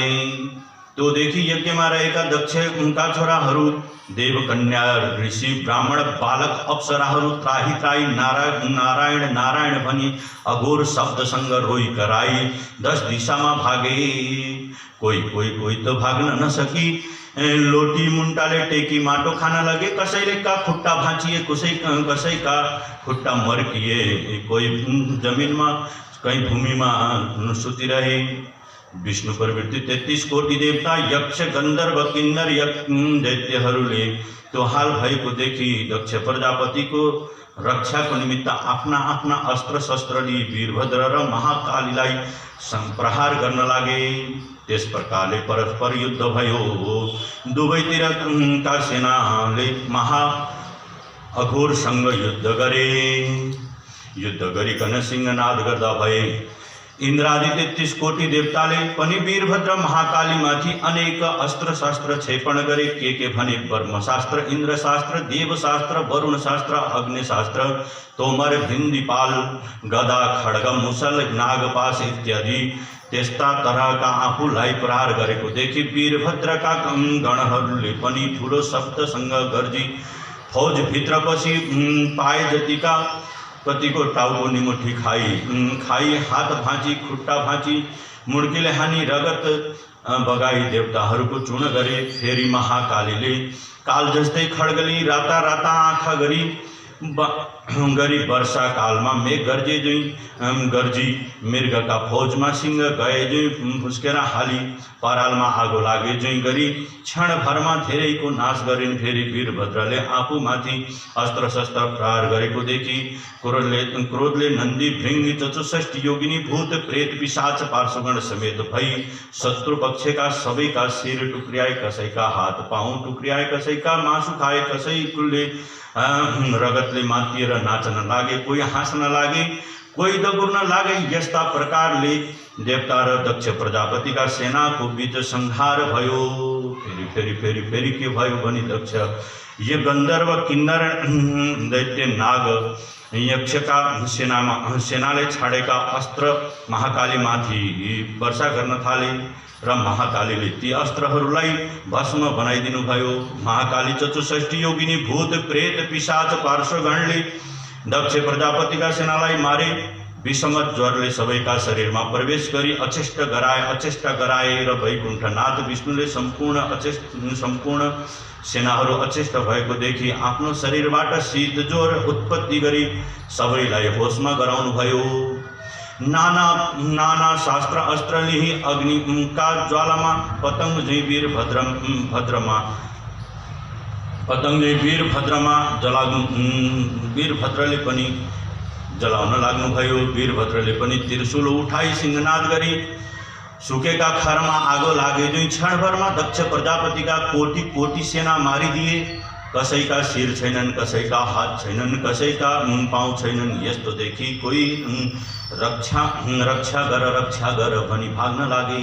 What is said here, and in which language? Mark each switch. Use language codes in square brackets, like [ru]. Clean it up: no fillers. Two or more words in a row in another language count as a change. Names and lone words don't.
[ne] त्यो देखि यज्ञमा रहेका दक्षका छोराहरू देवकन्या ऋषि ब्राह्मण बालक अप्सराहरू त्राही त्राही नारायण नारायण भनी अघोर शब्दसँग रोई कराई 10 दिशामा भागे। कोही तो भाग्न नसकी लोटी मुन्टाले टेकी माटो खान लगे। कसैले का खुट्टा भाँचिए, कसैका खुट्टा मर्किए। कोही जमिनमा कहीं भूमिमा सुतिरहे। विष्णु प्रवृत्ति 33 कोटि देवता यक्ष गंधर्व किन्नर दैत्यहरूले त्यो हाल भएको देखि दक्ष प्रजापति को रक्षा को निमित्त आफ्ना आफ्ना अस्त्र शस्त्र लिए वीरभद्र र महाकालीलाई संप्रहार गर्न लागे। त्यस प्रकारले परस्पर युद्ध भयो। दुवैतिरका सेनाले महा अघोरसँग युद्ध गरे। युद्ध गरिकन सिंहनाद गर्दा भए। इंद्रादि 33 कोटि देवताले पनि वीरभद्र महाकाली माथि अनेक अस्त्र शास्त्र क्षेपण गरे। के भने ब्रह्मशास्त्र, इंद्रशास्त्र, देवशास्त्र, वरुण शास्त्र, अग्निशास्त्र, तोमर, भिन्दिपाल, गदा, खड्ग, मुसल, नागपाश इत्यादि त्यस्ता तरहका आफूलाई प्रहार गरेको देखि वीरभद्रका गणहरूले पनि ठूलो शब्दसँग गर्जी फौज भित्र पसी पाए जतिका कतिको टाउको निमुठी खाई हात भाँची, खुट्टा भाँची, मुड्कीले हानी रगत बगाई देवताहरूको चूर्ण गरे। फेरि महाकालीले काल जस्तै खड्गली राता राता आँखा गरी वर्षा कालमा मेघ गर्जी मृगका फौजमा सिंह गए जुई फुस्केर हाली परालमा आगो लागे जुई गरी क्षणभरमा धेरैको नाश गरिन्। फेरि वीरभद्रले आफूमाथि अस्त्र शस्त्र प्रहार गरेको देखि क्रोधले नन्दी भृंगी 64 योगिनी भूत प्रेत पिशाच पार्श्वगण समेत भई शत्रु पक्षका सबैका शिर टुक्रियाए, कसैका हात पाउँ टुक्रियाए, कसैका मासु खाए, कसैले रगतले मातिएर नाचन लागे, कोही हाँस्न लागे, कोही दगुर्न लागे। यस्ता प्रकारले देवता र दक्ष प्रजापतिका सेनाको बीच संहार भयो। फेरि के भयो भने दक्ष ये गंधर्व किन्नर दैत्य नाग यक्षका सेनाले छाडेका अस्त्र महाकाली माथि वर्षा गर्न थाले र महाकालीले ती अस्त्रहरूलाई भस्म बनाइदिनु भयो। महाकाली 64 योगिनी भूत प्रेत पिशाच पार्श्वगणले दक्ष प्रजापतिका सेनालाई मारे। विषमत ज्वरले सबैका शरीरमा प्रवेश गरी अचेष्ट गराए र वैकुण्ठनाथ विष्णुले सम्पूर्ण सेनाहरू अचेष्ट भएको देखि आफ्नो शरीरबाट शीत ज्वर उत्पत्ति गरी सबैलाई होसमा गराउनु भयो। नाना शास्त्र अस्त्र लिहि अग्नि का ज्वालामा पतंग जै वीरभद्रमा वीरभद्रले पनि जलाउन लाग्नु भयो। वीरभद्रले पनि त्रिशूल उठाई सिंहनाद गरी सुकेका खरमा आगो लागे जुई क्षणभरमा दक्ष प्रजापतिका कोटि सेना मारिदिए। कसैका शिर छैनन्, कसैका हात छैनन्, कसैका पाउँ छैनन्। यस्तो देखि कोही रक्षा गर भनी भाग्न लागे।